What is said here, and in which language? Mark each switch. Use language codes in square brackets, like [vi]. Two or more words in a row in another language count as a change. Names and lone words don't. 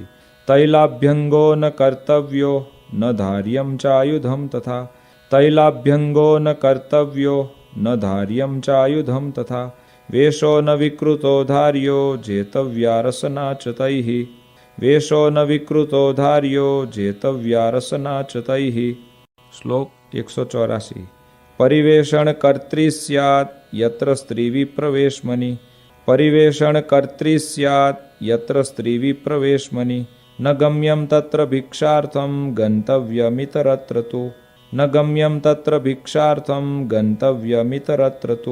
[sa] तैलाभ्यंगो न कर्तव्यो न धार्यं चायुधं तथा तैलाभ्यंगो न कर्तव्यो न धार्यं चायुधं तथा वेशो न विकृतो धार्यो जेतव्या रसना च तैः वेशो न विकृतो धार्यो जेतव्या रसना च तैः। [gu] શ્લોક [sa] 184 परिवेषण कर्त्री स्यात यत्र स्त्री विप्रवेशमनी परिवेषण कर्त्री स्यात यत्र स्त्री विप्रवेशमनी न गम्यम तत्र भिक्षार्थम गन्तव्यमितरत्र तु न गम्यम तत्र भिक्षार्थम गन्तव्यमितरत्र तु